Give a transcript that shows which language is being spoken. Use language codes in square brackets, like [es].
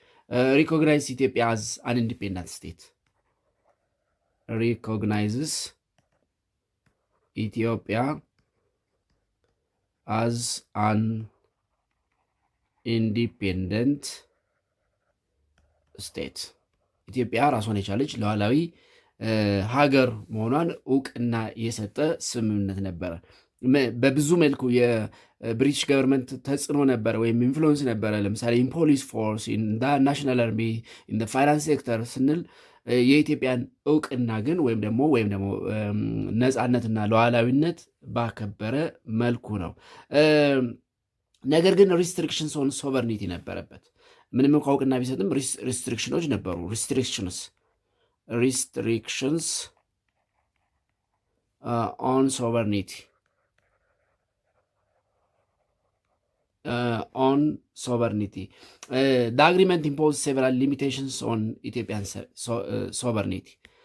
[en] recognizes Ethiopia as an independent state. Recognizes Ethiopia as an independent state. [am] ኢትዮጵያ ራሷን የቻለች ሉዓላዊ ሀገር መሆኗን እውቅና የሰጠ ስምምነት ነበረ። በብዙ መልኩ የብሪቲሽ ገቨርንመንት ተጽዕኖ ነበረ ወይም ኢንፍሉዌንስ ነበረ። ለምሳሌ [en] ኢን ፖሊስ ፎርስ፣ ኢን ናሽናል አርሚ፣ ኢን ፋይናንስ ሴክተር [am] ስንል የኢትዮጵያን እውቅና ግን ወይም ደግሞ ነፃነትና ሉዓላዊነት ባከበረ መልኩ ነው። [en] ነገር ግን ሪስትሪክሽንስ ኦን ሶቨርኒቲ [am] ነበረበት። ምንም እንኳ እውቅና ቢሰጥም ሪስትሪክሽኖች ነበሩ። [en] ሪስትሪክሽንስ ኦን ሶቨርኒቲ on sovereignty. The agreement imposed several limitations on Ethiopian sovereignty.